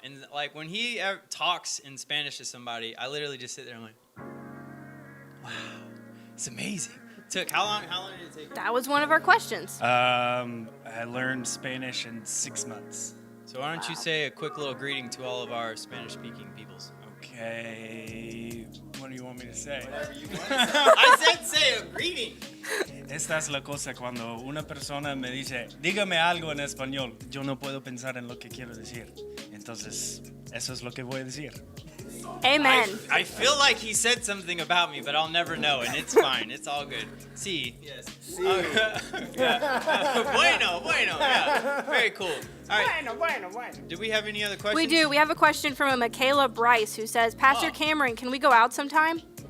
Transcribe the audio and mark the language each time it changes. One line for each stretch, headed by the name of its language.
English: And when he talks in Spanish to somebody, I literally just sit there and I'm like, wow, it's amazing. How long did it take? That was one of our questions. I learned Spanish in 6 months. So why don't you say a quick little greeting to all of our Spanish-speaking peoples? Okay, what do you want me to say? Whatever you want to say. I said say a greeting.
Spanish: Esta es la cosa cuando una persona me dice, dígame algo en español. Yo no puedo pensar en lo que quiero decir. Entonces, eso es lo que voy a decir. Amen.
English: I feel like he said something about me, but I'll never know, and it's fine. It's all good.
Spanish: Sí.
English: Yes.
Spanish: Sí. Bueno.
English: Yeah. Very cool. All right.
Spanish: Bueno.
English: Do we have any other questions? We do. We have a question from a Michaela Brice who says, Pastor Cameron, can we go out sometime?